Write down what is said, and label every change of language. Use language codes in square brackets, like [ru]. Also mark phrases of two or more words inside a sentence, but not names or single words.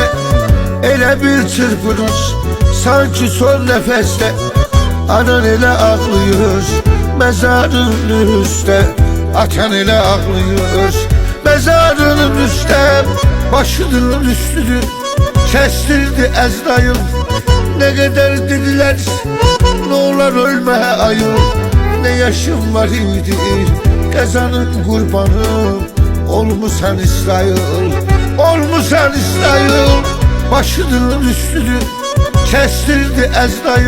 [az] Elə bir çırpınır, sanki son nəfəsdə. Anan elə ağlayır, məzarın üstə. Atan elə ağlayır, mezarının üstə. Başının üstünü kestirdi Əzrail. [tr] Ne kadar dediler, ne olar ölme ayıl. Ne yaşım var idi, kazanın kurbanı. [az] Olmusan İsrail, olmusan İsrail. Başının üstünü kestirdi Əzrail.